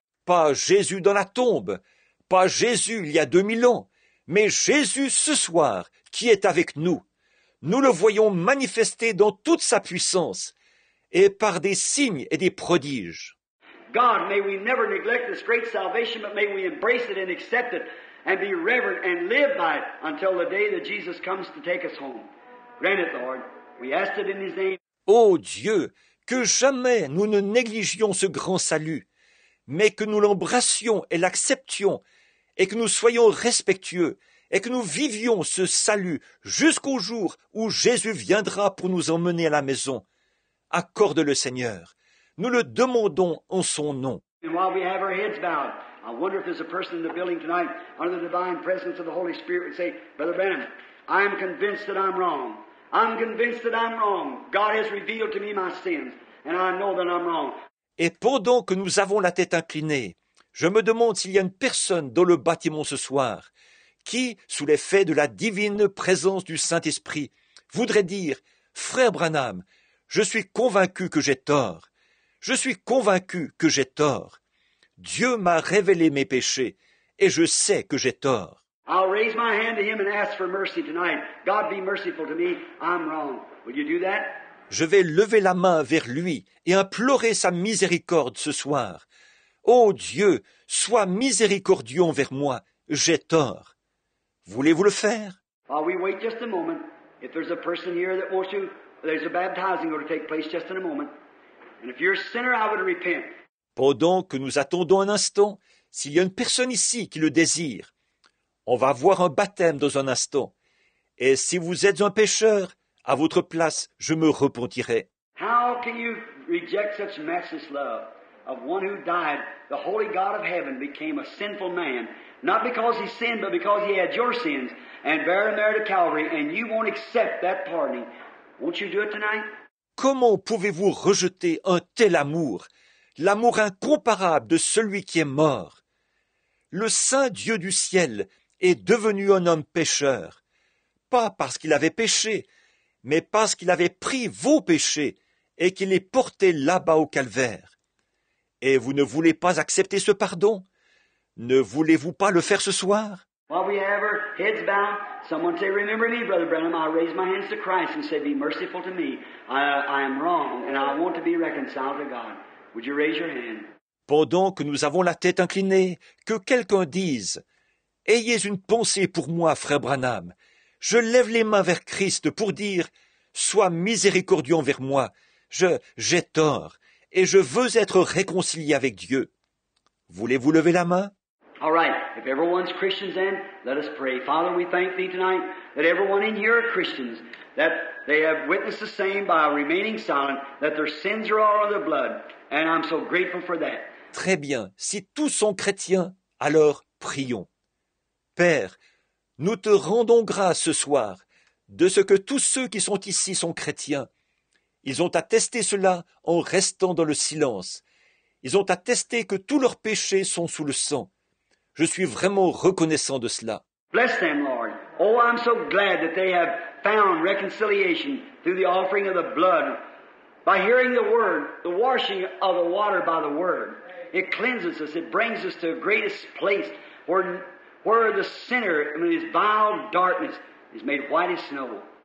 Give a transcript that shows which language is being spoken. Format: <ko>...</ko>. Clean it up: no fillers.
<fr>Pas Jésus dans la tombe, pas Jésus il y a 2000 ans, mais Jésus ce soir qui est avec nous. Nous le voyons manifesté dans toute sa puissance et par des signes et des prodiges.</fr> <en>God, may we never neglect this great salvation, but may we embrace it and accept it and be reverent and live by it until the day that Jesus comes to take us home. Grant it, Lord. We ask it in His name.</en> <fr>Ô Dieu, que jamais nous ne négligions ce grand salut, mais que nous l'embrassions et l'acceptions, et que nous soyons respectueux, et que nous vivions ce salut jusqu'au jour où Jésus viendra pour nous emmener à la maison. Accorde-le, Seigneur. Nous le demandons en son nom.</fr> <en>And while we have our heads bowed, I wonder if there's a person in the building tonight under the divine presence of the Holy Spirit would say, Brother Branham, I am convinced that I'm wrong. I'm convinced that I'm wrong. God has revealed to me my sins, and I know that I'm wrong.</en> <fr>Et pendant que nous avons la tête inclinée, je me demande s'il y a une personne dans le bâtiment ce soir qui, sous l'effet de la divine présence du Saint-Esprit, voudrait dire « Frère Branham, je suis convaincu que j'ai tort. Je suis convaincu que j'ai tort. Dieu m'a révélé mes péchés et je sais que j'ai tort. »</fr> <en>I'll raise my hand to Him and ask for mercy tonight. God, be merciful to me. I'm wrong. Will you do that?</en> <fr>Je vais lever la main vers lui et implorer sa miséricorde ce soir. Ô Dieu, sois miséricordieux envers moi, j'ai tort. Voulez-vous le faire?</fr> <en>While we wait just a moment, if there's a person here that wants to, there's a baptizing going to take place just in a moment. And if you're a sinner, I would repent.</en> <fr>Pendant que nous attendons un instant, s'il y a une personne ici qui le désire, on va avoir un baptême dans un instant. Et si vous êtes un pécheur, à votre place, je me repentirai.</fr> <en>How can you reject such matchless love of one who died? The holy God of heaven became a sinful man, not because he sinned, but because he had your sins, and bear them there to Calvary, and you won't accept that pardoning. Won't you do it tonight?</en> <fr>Comment pouvez-vous rejeter un tel amour, l'amour incomparable de celui qui est mort? Le saint Dieu du ciel est devenu un homme pécheur, pas parce qu'il avait péché, mais parce qu'il avait pris vos péchés et qu'il les portait là-bas au calvaire. Et vous ne voulez pas accepter ce pardon? Ne voulez-vous pas le faire ce soir?</fr> <en>While we have our heads bowed, someone say, remember me, Brother Branham. I raise my hands to Christ and say, be merciful to me. I am wrong and I want to be reconciled to God. Would you raise your hand?</en> <fr>Pendant que nous avons la tête inclinée, que quelqu'un dise « Ayez une pensée pour moi, frère Branham. Je lève les mains vers Christ pour dire « Sois miséricordieux envers moi. J'ai tort et je veux être réconcilié avec Dieu. » Voulez-vous lever la main?</fr> <en>All right, if everyone's Christians then, let us pray. Father, we thank Thee tonight that everyone in here are Christians, that they have witnessed the same by remaining silent, that their sins are all on their blood, and I'm so grateful for that.</en> <fr>Très bien, si tous sont chrétiens, alors prions. Père, nous te rendons grâce ce soir de ce que tous ceux qui sont ici sont chrétiens. Ils ont attesté cela en restant dans le silence. Ils ont attesté que tous leurs péchés sont sous le sang. Je suis vraiment reconnaissant de cela.</fr> <en>Bless them, Lord. Oh, I'm so glad that they have found reconciliation through the offering of the blood. By hearing the Word, the washing of the water by the Word. It cleanses us. It brings us to the greatest place where the sinner, in his vile darkness, is made white as snow.</en>